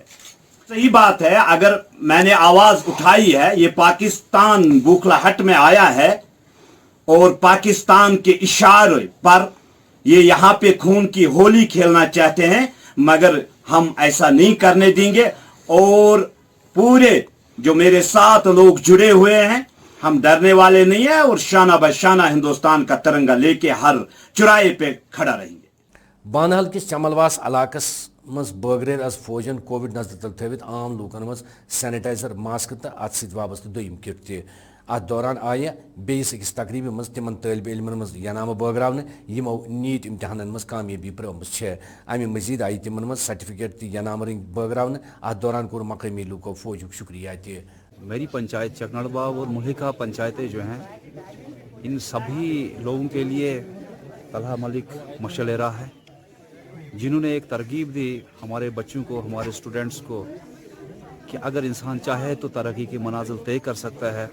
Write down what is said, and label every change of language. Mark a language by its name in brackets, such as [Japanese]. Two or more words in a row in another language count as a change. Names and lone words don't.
[Hindi] सही बात है, अगर मैंने आवाज उठाई है, ये पाकिस्तान बौखलाहट में आया है और पाकिस्तान के इशारे पर ये यहां पे खून की होली खेलना चाहते हैं, मगर हम ऐसा नहीं करने देंगे। और पूरे जो मेरे साथ लोग जुड़े हुए हैं, हम डरने वाले नहीं है और शाना बशाना हिंदुस्तान का तिरंगा लेके हर चौराहे पे खड़ा रहेंगे। [Kashmiri] बानहल किस चमलवास इलाकस मज बगरेर आज फौजन कोविड नजर तल थवित आम लूकन मज [English] sanitizer mask [Kashmiri] तो अत सत वाबस्त दोयम किट तह। अत दौरान आय बेस अकिस तकरीब मज तिमन तालिब इल्मन मज यनाम बगरावन यमो नीट इम्तिहान मज कामयाबी प्रमस अमे मजीद आई तिमन मज सर्टिफिकेट तह यनाम रंग बगरावन। अत दौरान कोर मकामी लूको फौजुक शुक्रिया तह। [Hindi] मेरी पंचायत चकनड़बाग और मुल्हिका पंचायतें जो हैं, इन सभी लोगों के लिए तलहा मलिक मशल राह है, जिन्होंने एक तरगीब दी हमारे बच्चों को, हमारे स्टूडेंट्स को, कि अगर इंसान चाहे तो तरक्की की मनाजिल तय कर सकता है।